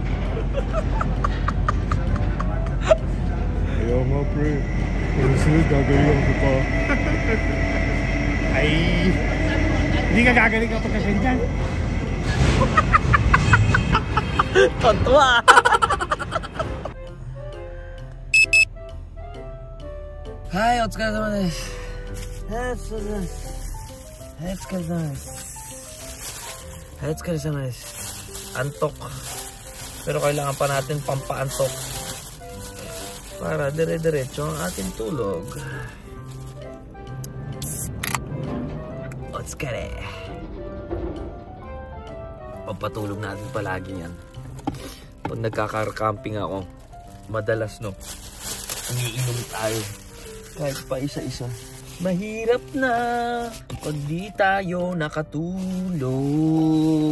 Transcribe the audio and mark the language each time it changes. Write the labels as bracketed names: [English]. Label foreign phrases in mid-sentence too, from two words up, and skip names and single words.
[Filipino] Ayaw nga pre, pero sunod gagaling ko pa. Ay, hindi ka gagaling kapag kasyan dyan. Tontuwa. [Japanese] Hi, お疲れ様です。 [Filipino] Antok. Pero kailangan pa natin pampaantok para dire-diretso ang ating tulog. [English] Let's get it. [Filipino] Pampatulog natin palagi yan. Pag nagkaka-camping ako, madalas no, umiinom tayo. Kahit pa isa-isa. Mahirap na pag di tayo nakatulog.